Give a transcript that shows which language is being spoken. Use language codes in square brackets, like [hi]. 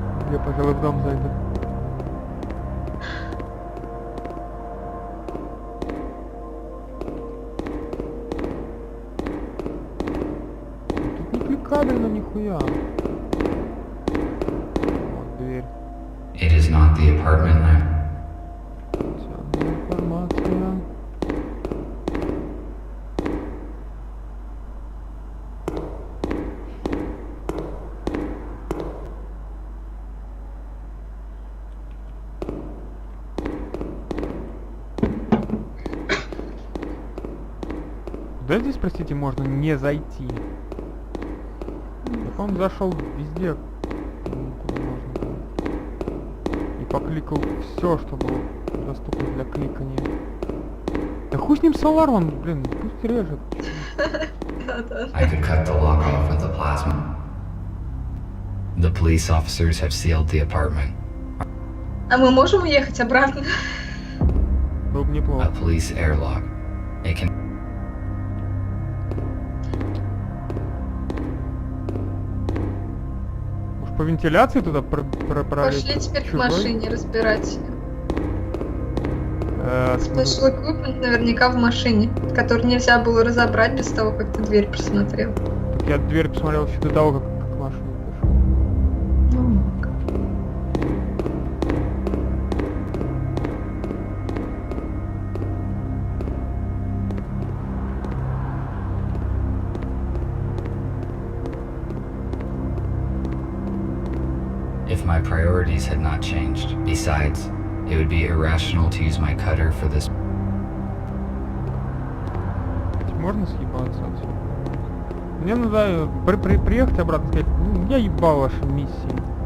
[ru] Я, пожалуй, в дом зайду. Тут не кликабельно нихуя. Вот дверь. [en] it is not the apartment lamp. [ru] Ценная информация. Куда здесь, простите, можно не зайти? Я, по-моему, зашел везде, куда можно было. И покликал все, что было доступно для кликания. Да хуй с ним с алармом, блин, пусть режет. [en] I could cut the lock off with the plasma. The police officers have sealed the apartment. [ru] А мы можем уехать обратно? Было бы [en] A [ru] неплохо. [en] police airlock. It can [ru] Может, по вентиляции туда пролезть? Пошли теперь к Чужой? машине разбирать. Смысл? [en] Special equipment [ru] наверняка в машине, который нельзя было разобрать без того, как ты дверь просмотрел. Так я дверь посмотрел еще до того, как к машине пошел. Ну, [en] if my priorities had not changed. Besides, it would be irrational to use my cutter for this. [ru] Можно съебаться отсюда? Мне надо приехать обратно и сказать, «Ну, я ебал ваши миссии.